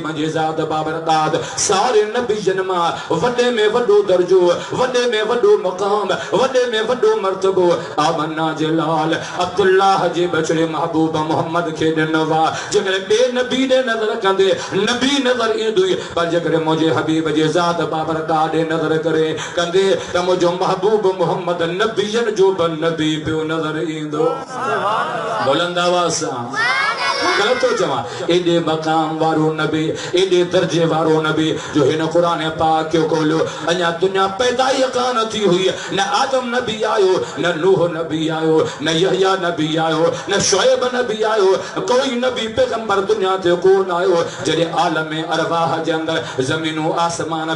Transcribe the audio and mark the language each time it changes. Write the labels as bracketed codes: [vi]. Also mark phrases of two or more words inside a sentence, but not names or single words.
[sd] जी ज़ात बाबरकात सारे नबीजन मां वॾे में वॾो दर्जो वॾे में वॾो मक़ाम वॾे में वॾो मर्तबो आमना जे लाल अब्दुल्लाह जे बचड़े महबूब मोहम्मद खे ॾिनो आहे जेकॾहिं ॿिए नबी ॾे नज़र कंदे नबी नज़र ईंदो पर जेकॾहिं मुंहिंजे हबीब जे ज़ात बाबरकात ॾे नज़र करे कंदे त मुंहिंजो महबूब मोहम्मद नबीयन जो बि नबी पियो नज़र ईंदो बुलंद आवाज़ सां गलत तो चवा एडे मकाम वारो नबी एडे दर्जे वारो नबी जो हिन कुरान पाक को खोलो अञा दुनिया पैदा ही कान थी हुई न आदम नबी आयो न नूह नबी आयो न यहया नबी आयो न शुएब नबी आयो कोई नबी पैगंबर दुनिया ते कोन आयो जडे आलम अरवाह जे अंदर जमीनो आसमान